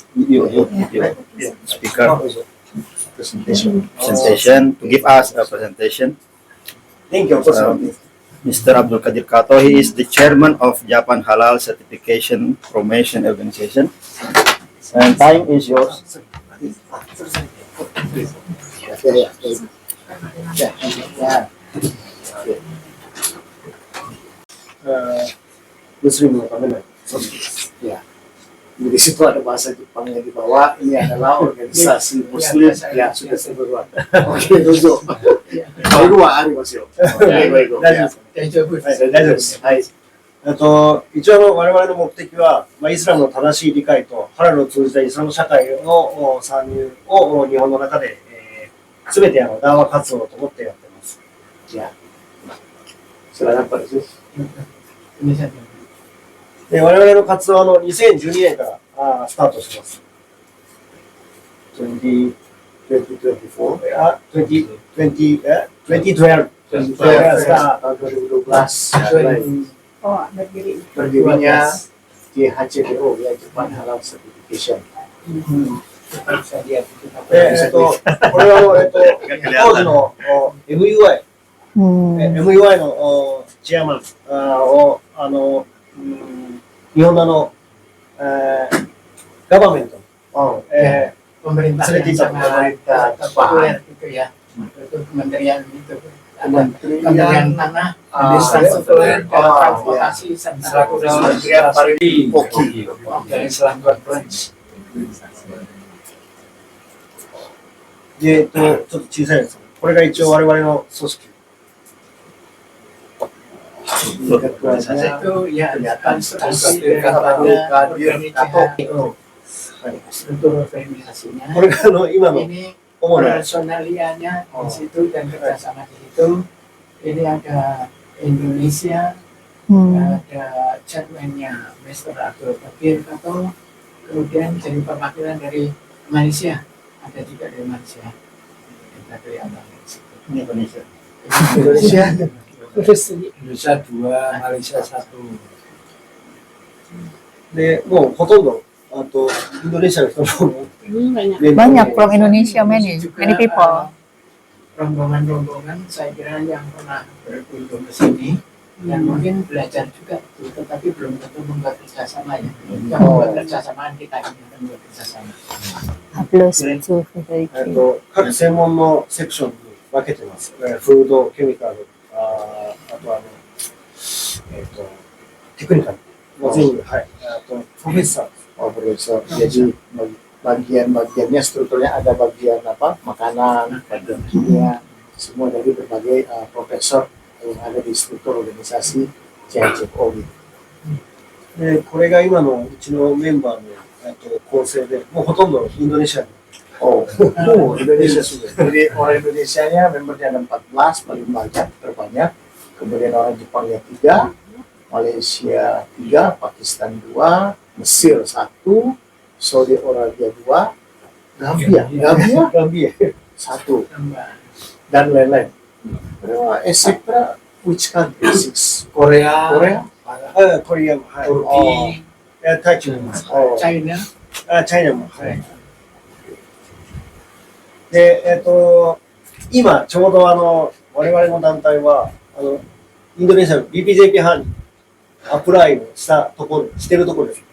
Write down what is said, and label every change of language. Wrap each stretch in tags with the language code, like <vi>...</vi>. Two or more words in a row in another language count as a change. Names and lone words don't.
<en>You speaker presentation to give us a presentation. Thank you. Mr. Abdul Qadir Kato, he is the chairman of Japan Halal Certification Promotion Organization. And time is yours.</en> <id>Muslim apa? Ya. Di situ ada bahasa Jepangnya di bawah. Ini adalah organisasi Muslim. Ya, sudah saya berulang. Oke, dozo. Baru 2 hari Mas yo.</id> <ja>一応我々の目的は、イスラムの正しい理解とハラルを通じたイスラム社会の参入を日本の中で、全て談話活動と思ってやってます。</ja> <id>Ya. Silakan Pak Yesus.</id> <ja>で我々の活動は2012年からスタートします。2012</ja> <id>berdirinya JHCPO, ya Japan Halal Certification.</id> <ja>これは当時のMUI のチェアマンを日本のガバメント</ja> <id>pemerintah Sudah yang sangat populer gitu ya. Itu kementerian itu. Kementerian Tanah, Infrastruktur, Transportasi, serta Kementerian Pariwisata dan Islam Conference.</id> <ja>ちょっと小さいです。これが一応我々の組織。</ja> <id>Itu ya konstruksi daripada UNHCR. Struktur organisasinya.</id> <ja>これが今の</ja> <id>Ini</id> <ja>主な</ja> <id>personalianya di situ dan kerjasama di situ. Ini ada Indonesia, ada chairman-nya Mr. Abdul Qadir Kato, kemudian jadi perwakilan dari Malaysia, ada juga dari Malaysia. Kita kelihatan di situ. Indonesia. Indonesia 2, Malaysia 1.</id> <ja>で、もうほとんどインドネシアの人も</ja> <en>Banyak from Indonesia, many people.</en> <id>Rombongan-rombongan saya kira yang pernah berkunjung ke sini dan mungkin belajar juga, tetapi belum tentu membuat kerjasama ya. Yang membuat kerjasama kita ini akan membuat kerjasama. Plus 2</id> <ja>各専門のセクションに分けてます。フード、ケミカル、あとテクニカル。全部、はい。あと、プロフェッサー。</ja> <id>Profesor. Jadi bagian-bagiannya strukturnya ada bagian apa? Makanan, bagian kimia, semua dari berbagai profesor yang ada di struktur organisasi JHCPO.</id> <ja>で、これが今のうちのメンバーの構成で、もうほとんどインドネシアに</ja> <id>Oh, Indonesia sudah. Jadi orang Indonesianya membernya ada 14 paling banyak, terbanyak. Kemudian orang Jepangnya 3, Malaysia 3, Pakistan 2, Mesir 1, Saudi Arabia 2, Gambia 1, dan lain-lain.</id> <en>Except which country? 6. Korea, Korea? Korea, Turki, Thailand. China.</en> <ja>チャイナも、はい。で、今、ちょうど我々の団体は、インドネシアの BPJP 班にアプライをしてるところです。</ja>